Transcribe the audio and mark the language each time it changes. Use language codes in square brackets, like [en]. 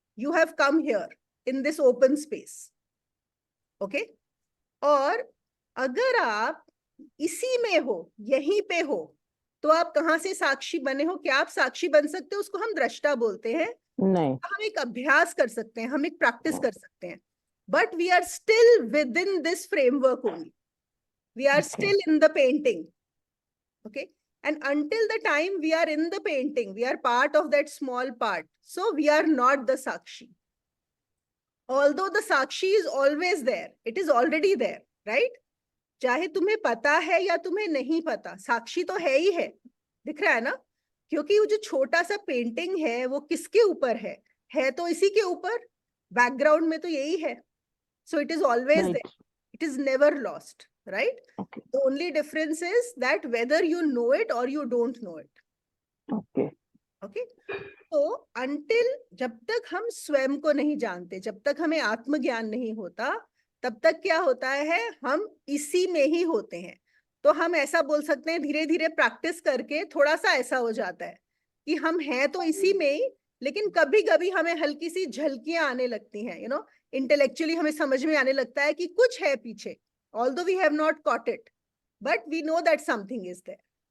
[en] You have come here in this open space. [hi] Okay, और अगर आप इसी में हो, यहीं पे हो, तो आप कहां से साक्षी बने हो? क्या आप साक्षी बन सकते हो? उसको हम दृष्टा बोलते हैं। नहीं। हम एक अभ्यास कर सकते हैं, हम एक प्रैक्टिस कर सकते हैं, [en] But we are still within this framework only. We are still in the painting. Okay, and until the time we are in the painting, we are part of that small part, so we are not the sakshi, although the sakshi is always there, it is already there, right? [hi] चाहे तुम्हें पता है या तुम्हें नहीं पता, साक्षी तो है ही है। दिख रहा है ना? क्योंकि वो जो छोटा सा पेंटिंग है वो किसके ऊपर है तो इसी के ऊपर, बैकग्राउंड में तो यही है। [en] So it is always there, it is never lost, right? Okay. The only difference is that whether you know it or you don't know it. Okay. [hi] Okay तो अंटिल जब तक हम स्वयं को नहीं जानते, जब तक हमें आत्मज्ञान नहीं होता, तब तक क्या होता है, हम इसी में ही होते हैं। तो हम ऐसा बोल सकते हैं, धीरे धीरे प्रैक्टिस करके थोड़ा सा ऐसा हो जाता है कि हम हैं तो इसी में ही, लेकिन कभी कभी हमें हल्की सी झलकियां आने लगती हैं, इंटेलेक्चुअली हमें समझ में आने लगता है कि कुछ है पीछे, [en] although we have not caught it, but we know that something is there.